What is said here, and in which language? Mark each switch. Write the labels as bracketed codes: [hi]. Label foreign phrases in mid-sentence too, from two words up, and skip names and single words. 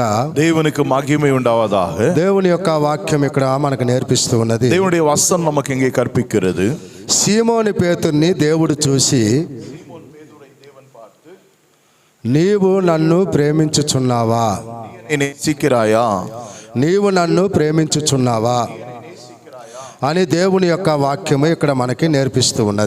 [ta] தேவனுக்கு மகிமை உண்டாவதாக. [te] దేవుని యొక్క వాక్యం ఇక్కడ మనకు నేర్పిస్తూ ఉన్నది. [ta] தேவனுடைய வசனம் நமக்கு இங்கே கற்பிக்கிறது. [te] సీమోని పేతుర్ని దేవుడు చూసి, నీవు నన్ను ప్రేమించుచున్నావా, [ta] நேசிக்கிறாயா, [te] నీవు నన్ను ప్రేమించుచున్నావా అని దేవుని యొక్క వాక్యము ఇక్కడ మనకి నేర్పిస్తూ ఉన్నది.